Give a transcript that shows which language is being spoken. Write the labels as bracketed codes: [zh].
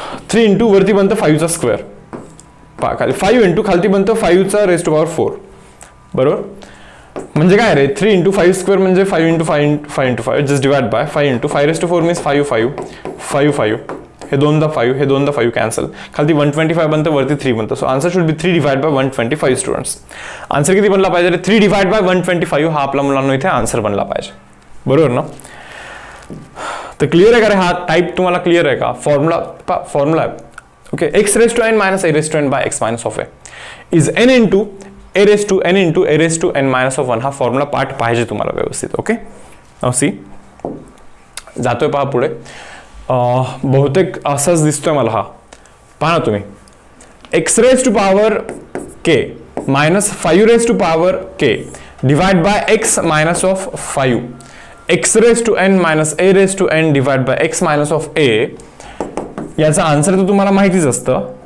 [mr] 3 into वरती बनतं 5 चा स्क्वेअर, पहा खाली 5 इंटू खालती बनतं 5 चा रेस टू पॉवर 4 बरोबर. म्हणजे काय रे 3 इंटू 5 स्क्वेअर म्हणजे 5 into 5 just divide by 5 into 5 raise to 4 means 5 हे दोनदा 5 कॅन्सल, खाली 125 बनतं वरती 3 बनतं. [en] So answer should be 3 divide by 125 students. [mr] Answer किती बनला पाहिजे? 3 डिवाइड बाय 125 हा आपला मुलांना इथे आन्सर बनला पाहिजे बरोबर ना. तर क्लिअर आहे का रे? हा टाइप तुम्हाला क्लिअर आहे का? [en] Formula आहे okay. X raise to n minus a raise to n by x minus of a is n into a raise to n minus of 1 [mr] हा फॉर्म्युला पार्ट पाहिजे तुम्हाला व्यवस्थित. [en] okay now see [mr] जातोय पहा पुढे. बहुतेक असाच दिसतोय मला हा. पहा ना तुम्ही, [en] X raise to power k minus 5 raise to power k divide by x minus of 5 x raise to n minus a raise to n divide by x minus of a. [mr] याचा आन्सर तर तुम्हाला माहितीच असतं.